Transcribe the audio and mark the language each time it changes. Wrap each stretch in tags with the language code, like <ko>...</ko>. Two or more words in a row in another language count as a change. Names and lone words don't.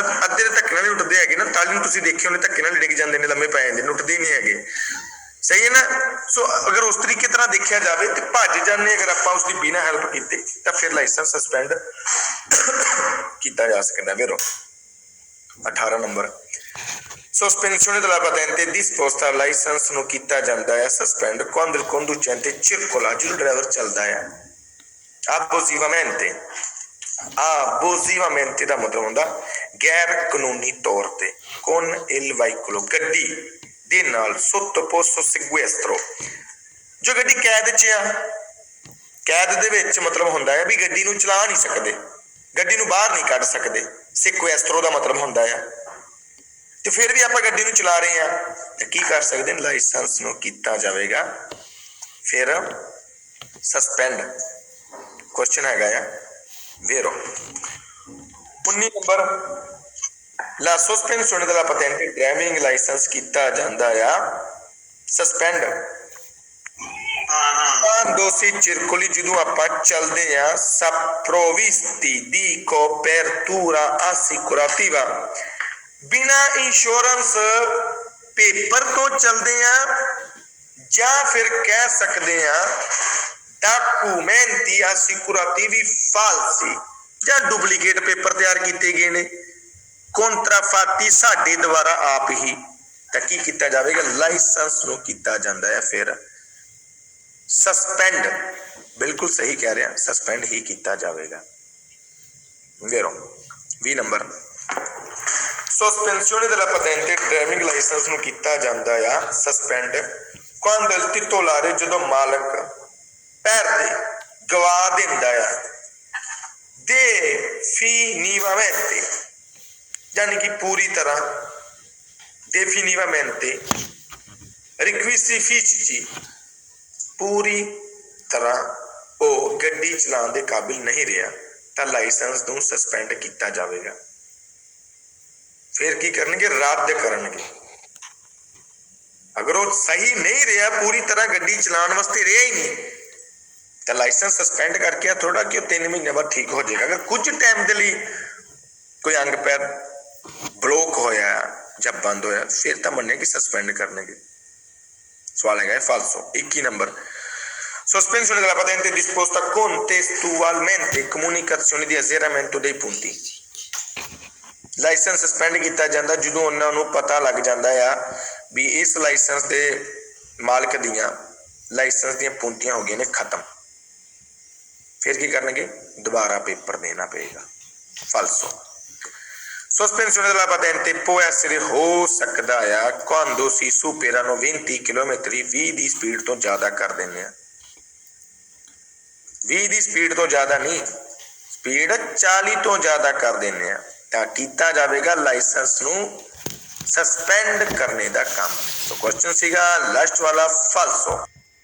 <pa>ਅੱਧੇ ਦੇ ਧੱਕੇ ਨਾਲ ਹੀ ਉੱਠਦੇ ਹੈਗੇ ਨਾ, ਤਾਲੀ ਨੂੰ ਤੁਸੀਂ ਦੇਖੇ ਉਹਨੇ ਧੱਕੇ ਨਾਲ ਡਿੱਗ ਜਾਂਦੇ ਨੇ, ਲੰਮੇ ਪੈ ਜਾਂਦੇ ਨੇ, ਉੱਠਦੇ ਨਹੀਂ ਹੈਗੇ, ਸਹੀ ਹੈ ਨਾ। ਸੋ ਅਗਰ ਉਸ ਤਰੀਕੇ ਤਰ੍ਹਾਂ ਦੇਖਿਆ ਜਾਵੇ ਤੇ ਭੱਜ ਜਾਂਦੇ ਅਗਰ ਆਪਾਂ ਉਸਦੀ ਬਿਨਾਂ ਹੈਲਪ ਕੀਤੇ ਤਾਂ ਫਿਰ</pa> <en>license suspend</en> <pa>ਕੀਤਾ ਜਾ ਸਕਦਾ। ਫਿਰ 18 ਨੰਬਰ,</pa> <it>sospensione della patente disposta,</it> <pa>ਲਾਇਸੈਂਸ ਨੂੰ ਕੀਤਾ ਜਾਂਦਾ ਹੈ ਸਸਪੈਂਡ</pa> <it>quando il conducente circola,</it> <pa>ਜਦੋਂ ਡਰਾਈਵਰ ਚੱਲਦਾ ਹੈ abusivamente, abusivamente ਦਾ ਮਤਲਬ ਹੁੰਦਾ ਗੈਰ ਕਾਨੂੰਨੀ ਤੌਰ ਤੇ,</pa> <it>con il veicolo,</it> <pa>ਗੱਡੀ ਦੇ ਨਾਲ,</pa> <it>sottoposto sequestro,</it> <pa>ਜੋ ਗੱਡੀ ਕੈਦ 'ਚ ਆ, ਕੈਦ ਦੇ ਵਿੱਚ ਮਤਲਬ ਹੁੰਦਾ ਹੈ ਵੀ ਗੱਡੀ ਨੂੰ ਚਲਾ ਨਹੀਂ ਸਕਦੇ, ਗੱਡੀ ਨੂੰ ਬਾਹਰ ਨਹੀਂ ਕੱਢ ਸਕਦੇ, sequestro ਦਾ ਮਤਲਬ ਹੁੰਦਾ ਆ, ਤੇ ਫਿਰ ਵੀ ਆਪਾਂ ਗੱਡੀ ਨੂੰ ਚਲਾ ਰਹੇ ਆ ਤਾਂ ਕੀ ਕਰ ਸਕਦੇ ਨੇ, ਲਾਇਸੈਂਸ ਨੂੰ ਕੀਤਾ ਜਾਵੇਗਾ ਫਿਰ ਸਸਪੈਂਡ। ਕੁਐਸਚਨ ਹੈਗਾ ਆ vero। 19 ਨੰਬਰ,</pa> <it>la sospensione della patente,</it> <en>driving license</en> <pa>ਕੀਤਾ ਜਾਂਦਾ ਆ ਸਸਪੈਂਡ</pa> <it>quando si circoli,</it> <pa>ਜਦੋਂ ਆਪਾਂ ਚੱਲਦੇ ਆ</pa> <it>sprovvisti di copertura assicurativa,</it> <pa>ਬਿਨਾਂ</pa> <en>insurance paper</en> <pa>ਤੋਂ ਚੱਲਦੇ ਆ, ਜਾਂ ਫਿਰ ਕਹਿ ਸਕਦੇ ਆ</pa> <it>documenti assicurativi falsi,</it> <pa>ਜਾਂ</pa> <en>duplicate paper</en> <pa>ਤਿਆਰ ਕੀਤੇ ਗਏ ਨੇ, ਕੰਟਰਾਫਾਤੀ ਸਾਡੇ ਦੁਆਰਾ ਆਪ ਹੀ, ਤਾਂ ਕੀ ਕੀਤਾ ਜਾਵੇਗਾ, ਲਾਇਸੈਂਸ ਨੂੰ ਕੀਤਾ ਜਾਂਦਾ ਹੈ ਫਿਰ ਸਸਪੈਂਡ। ਬਿਲਕੁਲ ਸਹੀ ਕਹਿ ਰਿਹਾ, ਸਸਪੈਂਡ ਹੀ ਕੀਤਾ ਜਾਵੇਗਾ। 20 ਨੰਬਰ,</pa> <it>sospensione della patente,</it> <en>driving license</en> <pa>ਨੂੰ ਕੀਤਾ ਜਾਂਦਾ ਆ ਸਸਪੈਂਡ</pa> <it>quando il titolare,</it> <pa>ਜਦੋਂ ਮਾਲਕ perde, ਗਵਾ ਦਿੰਦਾ ਆ, definitivamente, ਯਾਨੀ ਕਿ ਪੂਰੀ ਤਰ੍ਹਾਂ,</pa> <it>definitivamente, requisiti fisici,</it> <pa>ਪੂਰੀ ਤਰ੍ਹਾਂ ਉਹ ਗੱਡੀ ਚਲਾਉਣ ਦੇ ਕਾਬਿਲ ਨਹੀਂ ਰਿਹਾ ਤਾਂ ਲਾਇਸੈਂਸ ਨੂੰ ਸਸਪੈਂਡ ਕੀਤਾ ਜਾਵੇਗਾ। ਫਿਰ ਕੀ ਕਰਨਗੇ, ਰੱਦ ਕਰਨਗੇ।</pa> <hi>अगर वो सही नहीं रहा, पूरी तरह गड्डी चलाने वास्ते रहा ही नहीं, तो</hi> <en>license suspend</en> <hi>करके थोड़ा कि 3 महीने बाद ठीक हो जाएगा। अगर कुछ टाइम के लिए कोई अंग पैर ब्लॉक होया या बंद होया, फिर तो मन्ने कि सस्पेंड करने के। सवाल है फाल्सो। 21 नंबर,</hi> <it>sospensione della patente disposta contestualmente comunicazione di azzeramento dei punti।</it> <en>license suspend</en> <pa>ਕੀਤਾ ਜਾਂਦਾ ਜਦੋਂ ਉਹਨਾਂ ਨੂੰ ਪਤਾ ਲੱਗ ਜਾਂਦਾ ਆ ਵੀ ਇਸ ਲਾਇਸੈਂਸ ਦੇ ਮਾਲਕ ਦੀਆਂ ਲਾਇਸੈਂਸ ਦੀਆਂ puntiਆਂ ਹੋ ਗਈਆਂ ਨੇ ਖਤਮ, ਫਿਰ ਕੀ ਕਰਨਗੇ? ਦੁਬਾਰਾ ਪੇਪਰ ਦੇਣਾ ਪਏਗਾ। ਫਾਲਸੋ।</pa> <it>Sospensione della patente può essere,</it> <hi>हो सकता है</hi> <it>quando si superano 20 chilometri</it> <pa>20 ਦੀ ਸਪੀਡ ਤੋਂ ਜ਼ਿਆਦਾ ਕਰ ਦਿੰਦੇ ਆ। 20 ਦੀ ਸਪੀਡ ਤੋਂ ਜ਼ਿਆਦਾ ਨਹੀਂ, ਸਪੀਡ 40 ਤੋਂ ਜ਼ਿਆਦਾ ਕਰ ਦਿੰਦੇ ਆ ਤਾਂ ਕੀਤਾ ਜਾਵੇਗਾ ਲਾਇਸੈਂਸ ਨੂੰ ਸਸਪੈਂਡ ਕਰਨੇ ਦਾ ਕੰਮ। ਸੋ ਕੁਐਸਚਨ ਸੀਗਾ ਲਾਸਟ ਵਾਲਾ ਫਾਲਸੋ।</pa>